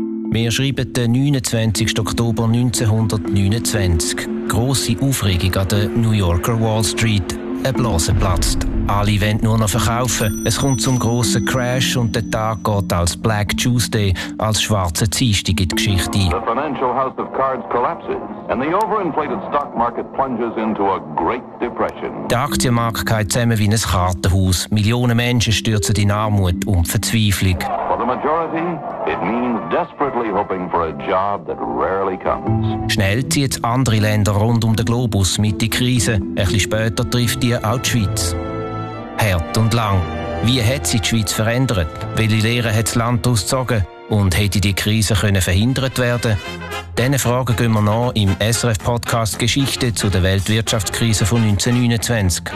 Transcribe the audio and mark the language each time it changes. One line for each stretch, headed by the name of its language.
German: Wir schreiben den 29. Oktober 1929. Grosse Aufregung an der New Yorker Wall Street. Eine Blase platzt. Alle wollen nur noch verkaufen. Es kommt zum grossen Crash und der Tag geht als Black Tuesday, als schwarzer Dienstag in die Geschichte ein.
English: The financial house of cards collapses and the overinflated stock market plunges into a great depression.
German: Der Aktienmarkt geht zusammen wie ein Kartenhaus. Millionen Menschen stürzen in Armut und Verzweiflung.
English: For the majority, it means desperately hoping for a job that rarely comes.
German: Schnell zieht andere Länder rund um den Globus mit die Krise. Ein bisschen später trifft die auch die Schweiz. Hart und lang. Wie hat sich die Schweiz verändert? Welche Lehren hat das Land daraus gezogen? Und hätte die Krise können verhindert werden? Diese Fragen gehen wir nach im SRF-Podcast «Geschichte zu der Weltwirtschaftskrise von 1929».